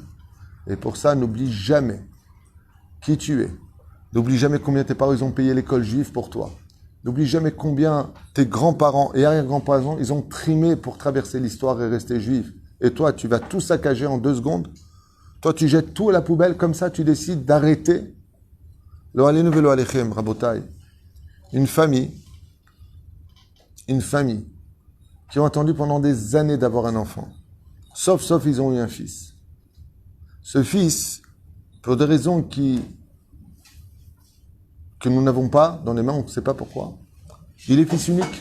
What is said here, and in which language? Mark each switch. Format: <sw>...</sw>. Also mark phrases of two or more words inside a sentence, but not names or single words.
<fr>Et pour ça, n'oublie jamais qui tu es. N'oublie jamais combien tes parents ils ont payé l'école juive pour toi. N'oublie jamais combien tes grands-parents et arrière-grands-parents, ils ont trimé pour traverser l'histoire et rester juifs. Et toi, tu vas tout saccager en 2 secondes. Toi, tu jettes tout à la poubelle, comme ça, tu décides d'arrêter.</fr> <he>לא עלינו ולא עליכם, רבותי.</he> <fr>Une famille qui ont attendu pendant des années d'avoir un enfant. Sauf, ils ont eu un fils. Ce fils, pour des raisons que nous n'avons pas dans les mains, on ne sait pas pourquoi, il est fils unique.</fr>